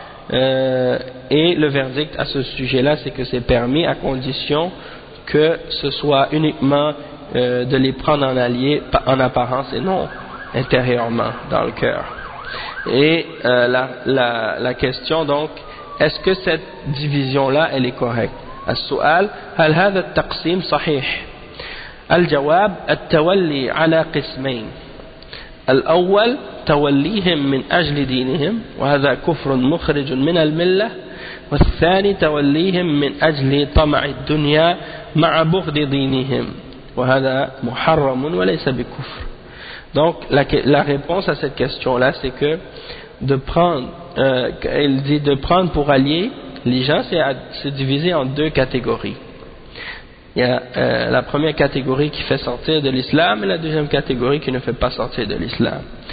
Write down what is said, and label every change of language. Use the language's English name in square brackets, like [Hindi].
[French] Et le verdict à ce sujet-là, c'est que c'est permis à condition que ce soit uniquement de les prendre en allié en apparence et non intérieurement, dans le cœur. Et la question donc, est-ce que cette division-là, elle est correcte? [Arabic] السؤال, هل هذا التقسيم صحيح؟ الجواب, التولي على قسمين. الأول توليهم من أجل دينهم وهذا كفر مخرج من الملة والثاني توليهم من أجل طمع الدنيا مع بغض دينهم وهذا محرم وليس بكفر. [French] Donc la réponse à cette question là c'est que de prendre il dit de prendre pour allier les gens c'est à se diviser en deux catégories. Il y a la première catégorie qui fait sortir de l'islam et la deuxième catégorie qui ne fait pas sortir de l'islam.